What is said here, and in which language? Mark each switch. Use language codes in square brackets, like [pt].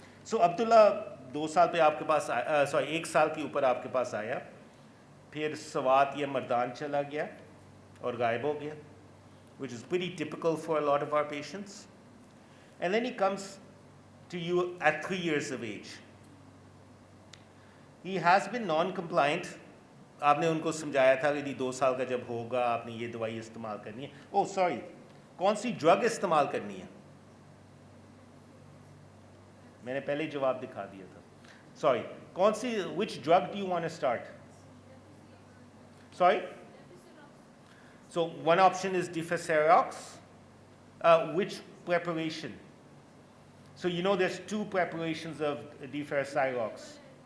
[hi] So Abdullah 2 साल पे आपके पास 1 साल के ऊपर आपके पास आया, फिर सवात या मर्दान चला गया और गायब हो गया, [en] which is pretty typical for a lot of our patients. And then he comes to you at 3 years of age. He has been non-compliant. [hi] आपने उनको समझाया था कि 2 साल का जब होगा आपने ये दवाई इस्तेमाल करनी है. [en] Oh sorry, [hi] कौन सी ड्रग इस्तेमाल करनी है? मैंने पहले जवाब दिखा दिया था. [en] Sorry, which drug do you want to start? Sorry? So one option is Deficerox. Which preparation? So you know there's 2 preparations of Deficerox.